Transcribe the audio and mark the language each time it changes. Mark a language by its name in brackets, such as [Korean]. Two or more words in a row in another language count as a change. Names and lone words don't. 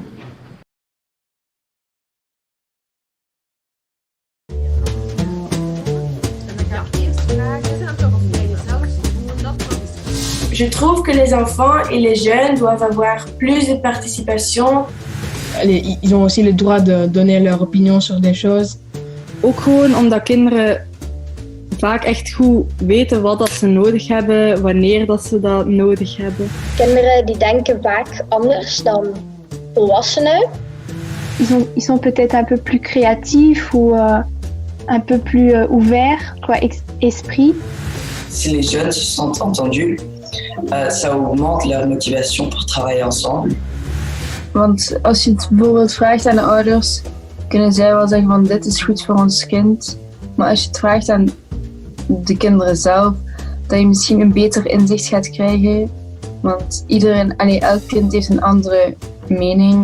[French] Je trouve que les enfants et les jeunes doivent avoir plus de participation. Ils ont aussi le droit de donner leur opinion sur des choses. [Dutch] Ook gewoon omdat kinderen vaak echt goed weten wat dat ze nodig hebben, wanneer dat ze dat nodig hebben. Kinderen die denken vaak anders dan volwassenen. [French] Ils sont peut-être un peu plus créatifs ou un peu plus ouverts, quoi, esprit. Si les jeunes se sentent entendus, ça augmente leur motivation pour travailler ensemble. [Dutch] Want als je het bijvoorbeeld vraagt aan de ouders, kunnen zij wel zeggen van dit is goed voor ons kind. Maar als je het vraagt aan de kinderen zelf, dat je misschien een beter inzicht gaat krijgen. Want elk kind heeft een andere mening.